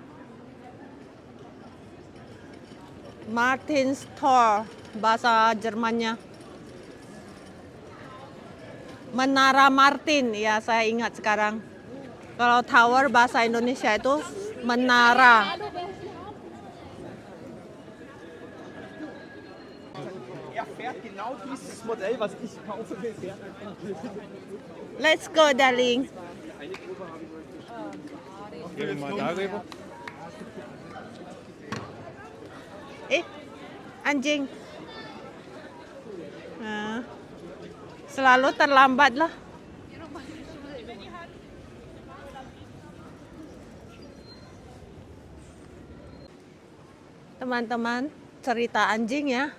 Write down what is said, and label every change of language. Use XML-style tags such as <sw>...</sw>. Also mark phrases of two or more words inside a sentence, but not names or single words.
<id>Martin's Tor bahasa Jermannya. Menara Martin ya, saya ingat sekarang. Kalau tower bahasa Indonesia itu menara.</id> <de>Genau dieses Modell, was ich kaufe, fährt.</de> <en>Let's go, darling.</en> <de>Gehen wir mal darüber.</de> <id>Anjing. Nah, selalu terlambat lah. Teman-teman, cerita anjing ya.</id>